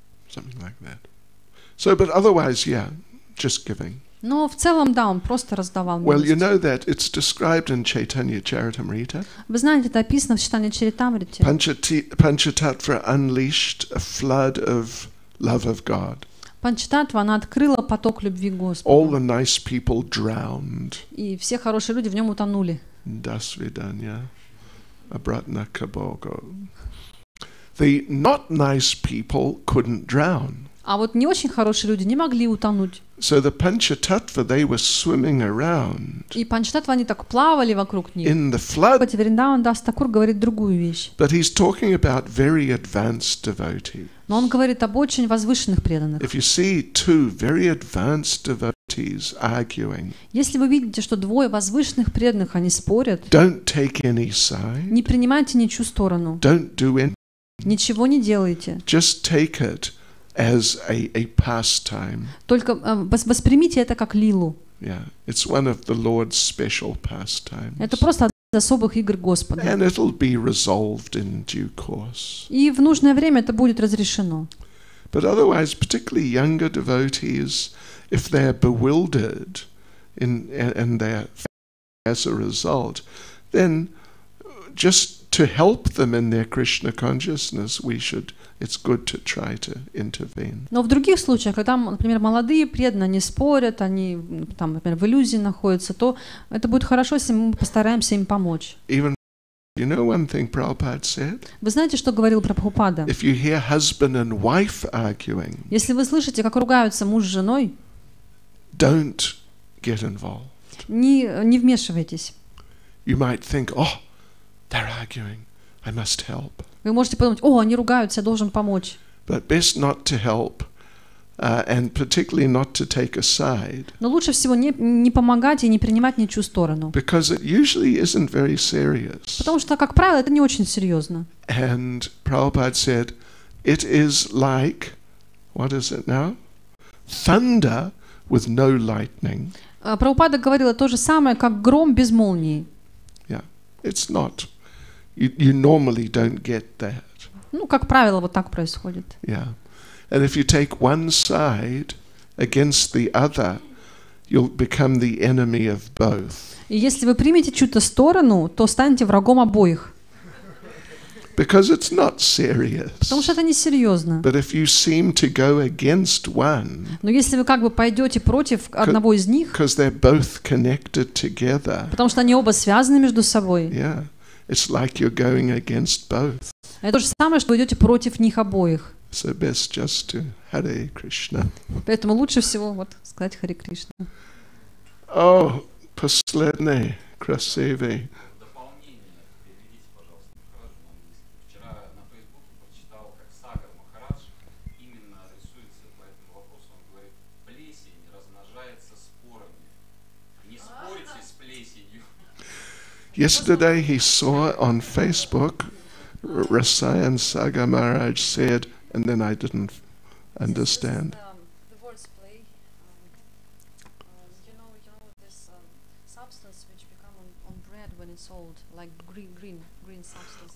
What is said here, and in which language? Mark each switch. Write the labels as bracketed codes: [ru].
[en] Something like that. So, but otherwise, yeah, just giving. [ru] Но в целом, да, он просто раздавал [en] Well, you [ru] милость. [en] know that it's described in Чайтанья Charitamrita. [ru] Вы знаете, это описано в Чайтанье Чаритамрите. [en] Panchatattva unleashed a flood of love of God. [ru] Панчататтва, она открыла поток любви [en] All [ru] Господа. [en] the nice people drowned. [ru] И все хорошие люди в нем утонули. Dasvidanya, abratna kabogo. [en] The not nice people couldn't drown. [ru] А вот не очень хорошие люди не могли утонуть. [en] So the Panchatattva, they were swimming around [ru] И Панчататтва, они так плавали вокруг них. [en] in the flood. [ru] Вриндаван Дас Такур говорит другую вещь. [en] But he's talking about very advanced devotees. [ru] Но он говорит об очень возвышенных преданных. [en] If you see two very advanced devotees arguing, [ru] Если вы видите, что двое возвышенных преданных, они спорят, [en] don't take any side, [ru] не принимайте ничью сторону, [en] don't do anything, [ru] ничего не делайте. [en] just take it as a pastime. [ru] Только воспримите это как лилу. [en] Yeah, it's one of the Lord's special pastimes. [ru] Это просто одна из особых игр Господа. [en] And it'll be resolved in due course. [ru] И в нужное время это будет разрешено. [en] But otherwise, particularly younger devotees, if they're bewildered and they're as a result, then just to help them in their Krishna consciousness, it's good to try to intervene. [ru] Но в других случаях, когда, например, молодые преданные, они спорят, они, там, например, в иллюзии находятся, то это будет хорошо, если мы постараемся им помочь. [en] Even, you know one thing Prabhupada said? [ru] Вы знаете, что говорил Прабхупада? [en] If you hear husband and wife arguing, [ru] Если вы слышите, как ругаются муж с женой, [en] don't get involved. [ru] не вмешивайтесь. [en] You might think, oh, they're arguing, I must help. [ru] Вы можете подумать, о, они ругаются, я должен помочь. [en] But best not to help, and particularly not to take a side, [ru] Но лучше всего не помогать и не принимать ничью сторону. [en] because it usually isn't very serious. [ru] Потому что, как правило, это не очень серьезно. [en] And Prabhupada said, it is like, what is it now? Thunder with no lightning. [ru] Прабхупада говорила то же самое, как гром без молнии. [en] Yeah, it's not. You normally don't get that. [ru] Ну, как правило, вот так происходит. [en] Yeah. And if you take one side against the other, you'll become the enemy of both. [ru] И если вы примете чью-то сторону, то станете врагом обоих. [en] Because it's not serious. [ru] Потому что это несерьезно. [en] But if you seem to go against one, [ru] Но если вы как бы пойдете против одного из них, [en] because they're both connected together, [ru] потому что они оба связаны между собой, [en] yeah, it's like you're going against both. [ru] это то же самое, что вы идете против них обоих. [en] So best just to Hare Krishna. [ru] Поэтому лучше всего вот сказать Харе Кришна. Oh, последний, красивый. Дополнение переведите, пожалуйста, Махараджу на английский. Вчера на Фейсбуке прочитал, как Сагар Махарадж именно адресуется по этому вопросу. Он говорит, плесень размножается спорами. Не спорите с плесенью. [en] Yesterday he saw on Facebook, Rasayan Sagar Maharaj said, and then I didn't understand. The words play. You know this substance which become on bread when it's old, like green substance.